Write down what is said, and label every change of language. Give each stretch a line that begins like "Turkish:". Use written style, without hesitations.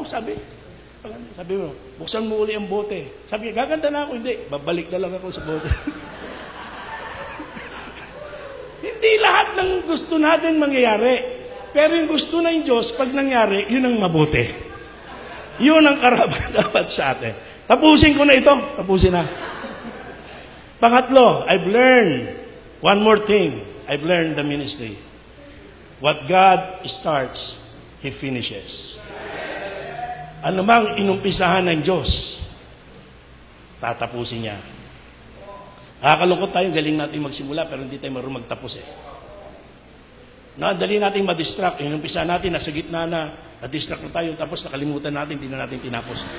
Filipino: Sabi mo, buksan mo uli ang bote. Sabi, gaganda na ako. Hindi, babalik na lang ako sa bote. Hindi lahat ng gusto natin mangyayari. Pero yung gusto ng Diyos, pag nangyari, yun ang mabuti. Yun ang karapat-dapat sa atin. Tapusin ko na ito. Tapusin na. Pangatlo,
English: I've learned one more thing. I've learned the ministry. What God starts, He finishes.
Filipino: Ano mang inumpisahan ng Diyos, tatapusin niya. Nakakalungkot tayo, galing natin magsimula, pero hindi tayo marunong magtapos Dali natin ma-distract. Inumpisa natin, nasa gitna na-distract na tayo, tapos nakalimutan natin, hindi na natin tinapos.